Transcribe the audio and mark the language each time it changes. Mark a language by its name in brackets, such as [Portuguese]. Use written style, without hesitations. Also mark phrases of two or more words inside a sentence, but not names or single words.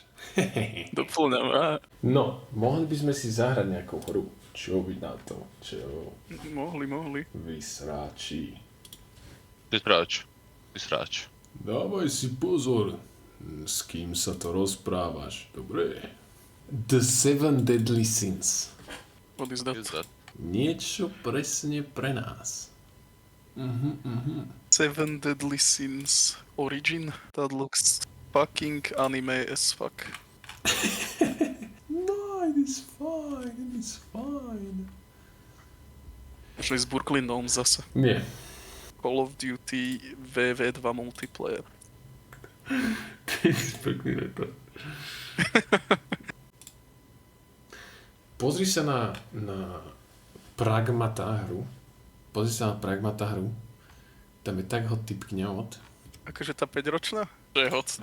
[Slovak] Doplňam, á. No, mohli by sme si zahrať nejakú hru. Čo by na to? Čo? Mohli. Vysráči. Vysráč. Dávaj si pozor, s kým sa to rozprávaš, dobre? [English] The Seven Deadly Sins. What is that? [Slovak] Niečo presne pre nás. Seven Deadly Sins Origin. [English] That looks fucking anime as fuck. No, it is fine. [Slovak] Možno s Brooklyn zase. Nie. Call of Duty VV2 multiplayer. Ty si pekný rekord. Pozri sa na Pragmata hru. Tam je tak hot typkňa od. Akože tá 5-ročná? To je hot.